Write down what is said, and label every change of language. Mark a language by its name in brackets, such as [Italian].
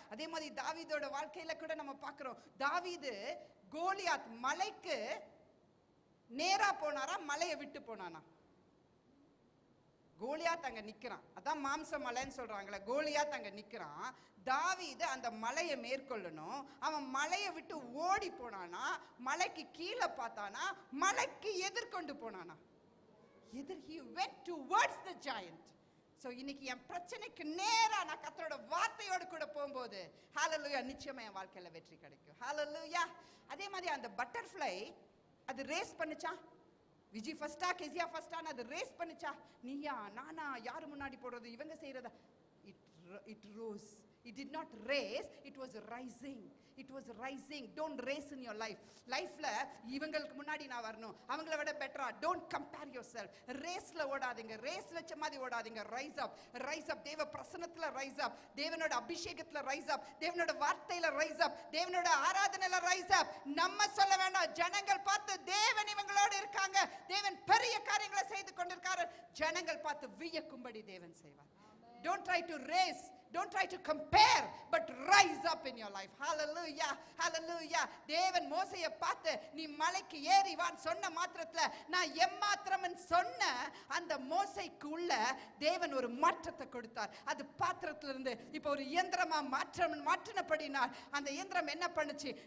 [Tamil] அதே மாதிரி தாவீதோட வாழ்க்கையில கூட நம்ம பார்க்கிறோம். தாவீது கோலியாத் மலைக்கு நேரா போனாரா, மலையை விட்டு போனானா? கோலியாத் அங்க நிக்கிறான், அதான் மாம்ச மலைன்னு சொல்றாங்களே. கோலியாத் அங்க நிக்கிறான், தாவீது அந்த மலையை மேற்கொள்ளணும். அவன் மலையை விட்டு ஓடி போனானா, மலைக்கு கீழே பார்த்தானா, மலைக்கு எதிர்கொண்டு போனானா? [English] he went towards the giant. [Tamil] So இன்னைக்கு என் பிரச்சனைக்கு நேரா நான் கர்த்தரோட வார்த்தையோடு கூட போகும்போது, ஹalleluya, நிச்சயமா என் வாழ்க்கையில வெற்றி கிடைக்கும். ஹalleluya. அதே மாதிரி அந்த பட்டர்ஃப்ளை அது ரேஸ் பண்ணுச்சா? விஜி ஃபர்ஸ்டா கெசியா ஃபர்ஸ்டான்னு அது ரேஸ் பண்ணுச்சா? நீயா நானா, யாரு முன்னாடி போடுறது, இவங்க செய்யறதா? [English] It rose. It did not race, it was rising. It was rising. Don't race in your life. [Tamil] லைஃப்ல இவங்களுக்கு முன்னாடி நான் வரணும், அவங்கள விட பெட்டரா. [English] Don't compare yourself. [Tamil] ரேஸ்ல ஓடாதீங்க, ரேஸ் வச்ச மாதிரி ஓடாதீங்க. ரைஸ் அப், ரைஸ் அப். தேவ பிரசன்னத்துல ரைஸ் அப், தேவனோட அபிஷேகத்துல ரைஸ் அப், தேவனோட வார்த்தையில ரைஸ் அப், தேவனோட ஆராதனையில ரைஸ் அப். நம்ம சொல்ல வேண்டாம், ஜனங்கள் பார்த்து தேவன் இவங்களோட இருக்காங்க, தேவன் பெரிய காரியங்களை செய்து கொண்டிருக்காரு, ஜனங்கள் பார்த்து வியக்கும்படி தேவன் செய்வார். [English] Don't try to race, don't try to compare, but rise up in your life. Hallelujah, hallelujah. [Tamil] தேவன் மோசேயை பார்த்து நீ மலைக்கு ஏறி வான்னு சொன்ன மாத்திரத்துல, நான் எம்மாத்திரம்னு சொன்ன அந்த மோசேக்கு உள்ள தேவன் ஒரு மாற்றத்தை கொடுத்தார். அது பாத்திரத்துல இருந்து இப்ப ஒரு இயந்திரமா மாற்றினபடினால் அந்த இயந்திரம் என்ன பண்ணுச்சு?